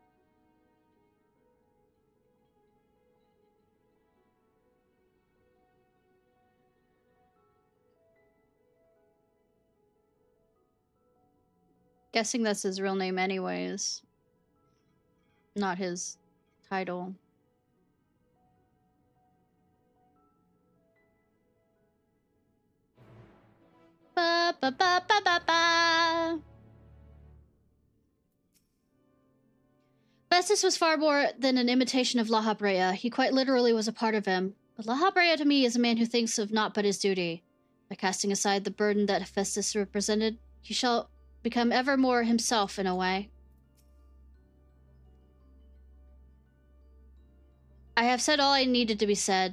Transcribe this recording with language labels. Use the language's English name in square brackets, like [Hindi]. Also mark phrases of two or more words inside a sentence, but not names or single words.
[English] Guessing that's his real name anyways. Not his title. Ba ba ba ba ba ba. Hephaestus was far more than an imitation of Lahabrea. He quite literally was a part of him. But Lahabrea to me is a man who thinks of naught but his duty. By casting aside the burden that Hephaestus represented, he shall become ever more himself in a way. I have said all I needed to be said.